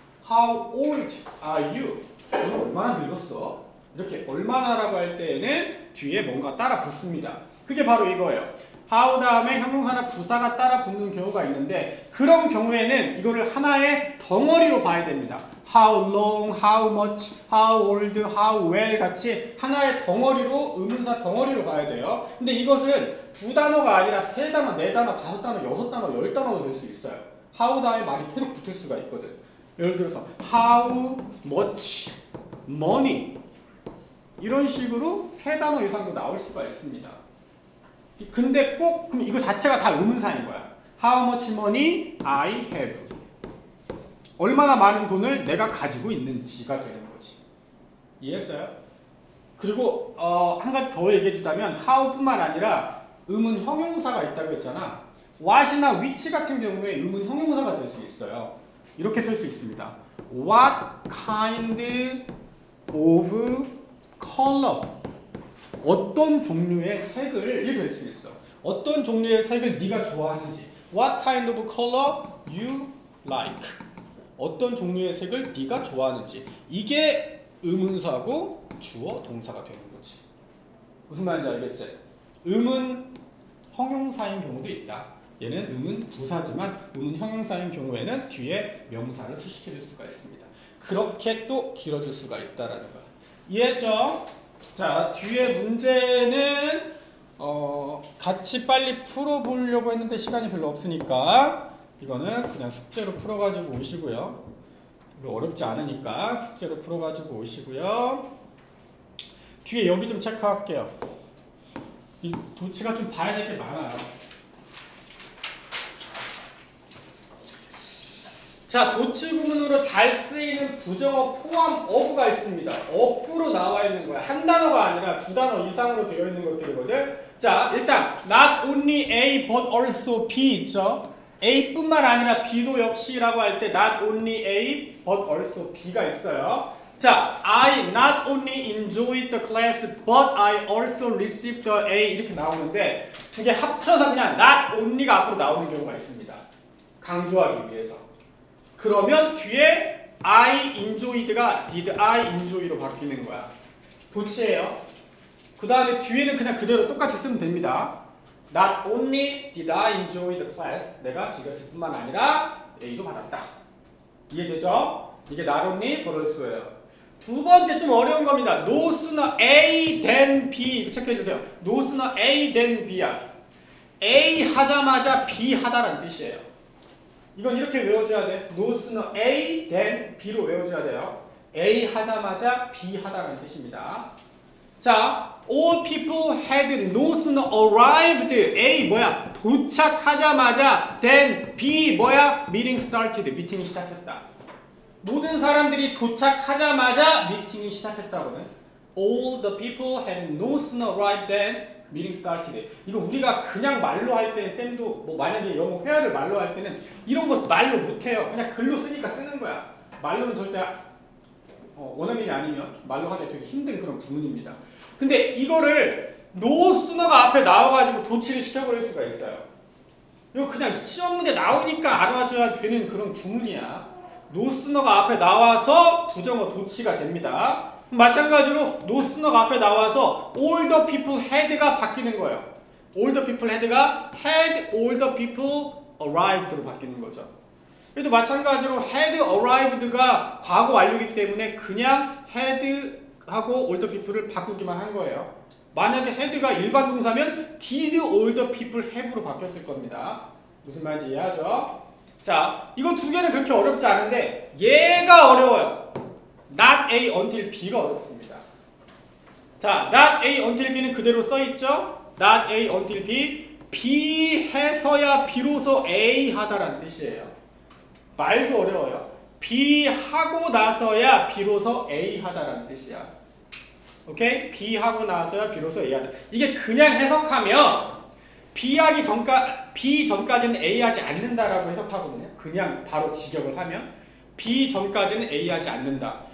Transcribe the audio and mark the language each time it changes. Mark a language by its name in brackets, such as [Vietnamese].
[English] How old are you? [Korean] 이거 얼마나 늙었어? 이렇게 얼마나라고 할 때에는 뒤에 뭔가 따라 붙습니다. 그게 바로 이거예요. how 다음에 형용사나 부사가 따라 붙는 경우가 있는데 그런 경우에는 이거를 하나의 덩어리로 봐야 됩니다. how long, how much, how old, how well 같이 하나의 덩어리로 의문사 덩어리로 봐야 돼요. 근데 이것은 두 단어가 아니라 세 단어, 네 단어, 다섯 단어, 여섯 단어, 열 단어도 될 수 있어요. how 다음에 말이 계속 붙을 수가 있거든. 예를 들어서 how much money 이런 식으로 세 단어 이상도 나올 수가 있습니다. 근데 꼭 그럼 이거 자체가 다 의문사인 거야. [English] How much money I have. [Korean] 얼마나 많은 돈을 내가 가지고 있는지가 되는 거지. 이해했어요? 그리고 한 가지 더 얘기해 주자면 how뿐만 아니라 의문 형용사가 있다고 했잖아. what이나 which 같은 경우에 의문 형용사가 될 수 있어요. 이렇게 쓸 수 있습니다. [English] What kind of color? [Korean] 어떤 종류의 색을 이렇게 될 수 있어. 어떤 종류의 색을 네가 좋아하는지. [English] What kind of color you like? [Korean] 어떤 종류의 색을 네가 좋아하는지. 이게 의문사고 주어 동사가 되는 거지. 무슨 말인지 알겠지? 의문 형용사인 경우도 있다. 얘는 의문 부사지만 의문 형용사인 경우에는 뒤에 명사를 수식해 줄 수가 있습니다. 그렇게 또 길어질 수가 있다라는 거야. 이해했죠? 자, 뒤에 문제는 같이 빨리 풀어보려고 했는데 시간이 별로 없으니까 이거는 그냥 숙제로 풀어가지고 오시고요. 별로 어렵지 않으니까 숙제로 풀어가지고 오시고요. 뒤에 여기 좀 체크할게요. 이 도치가 좀 봐야 될 게 많아요. 자, 도치 구문으로 잘 쓰이는 부정어 포함 어구가 있습니다. 어구로 나와 있는 거야. 한 단어가 아니라 두 단어 이상으로 되어 있는 것들이거든. 자, 일단 not only A but also B 있죠. A뿐만 아니라 B도 역시라고 할 때 not only A but also B가 있어요. [English] 자, I not only enjoyed the class but I also received the A [Korean] 이렇게 나오는데 두 개 합쳐서 그냥 not only가 앞으로 나오는 경우가 있습니다. 강조하기 위해서. 그러면 뒤에 I enjoyed가 did I enjoy로 바뀌는 거야. 도치예요. 그 다음에 뒤에는 그냥 그대로 똑같이 쓰면 됩니다. [English] Not only did I enjoy the class, [Korean] 내가 즐겼을 뿐만 아니라 A도 받았다. 이해되죠? 이게 not only but also예요. 두 번째 좀 어려운 겁니다. No sooner A than B 체크해주세요. No sooner A than B야. A 하자마자 B 하다라는 뜻이에요. 이건 이렇게 외워줘야 돼. No sooner A than B로 외워줘야 돼요. A 하자마자 B 하다라는 뜻입니다. [English] 자, all people had no sooner arrived. [Korean] A 뭐야? 도착하자마자 then B 뭐야? meeting started. 미팅이 시작했다. 모든 사람들이 도착하자마자 미팅이 시작했다거든. [English] All the people had no sooner arrived than meeting started. [Korean] 이거 우리가 그냥 말로 할 때 쌤도 뭐 만약에 영어 회화를 말로 할 때는 이런 거 말로 못해요. 그냥 글로 쓰니까 쓰는 거야. 말로는 절대 원어민이 아니면 말로 하기 되게 힘든 그런 구문입니다. 근데 이거를 no sooner가 앞에 나와가지고 도치를 시켜버릴 수가 있어요. 이거 그냥 시험 문제 나오니까 알아줘야 되는 그런 구문이야. no sooner가 앞에 나와서 부정어 도치가 됩니다. 마찬가지로 no sooner가 앞에 나와서 all the people had가 바뀌는 거예요. all the people had가 had all the people arrived로 바뀌는 거죠. 그래도 마찬가지로 had arrived가 과거 완료이기 때문에 그냥 had하고 all the people을 바꾸기만 한 거예요. 만약에 had가 일반 동사면 did all the people have로 바뀌었을 겁니다. 무슨 말인지 이해하죠? 자, 이거 두 개는 그렇게 어렵지 않은데 얘가 어려워요. not A until B가 어렵습니다. 자, not A until B는 그대로 써있죠? not A until B, B 해서야 비로소 A 하다라는 뜻이에요. 말도 어려워요. B 하고 나서야 비로소 A 하다라는 뜻이야. 오케이? B 하고 나서야 비로소 A 하다. 이게 그냥 해석하면 B 전까지는 A 하지 않는다라고 해석하거든요. 그냥 바로 직역을 하면 B 전까지는 A 하지 않는다.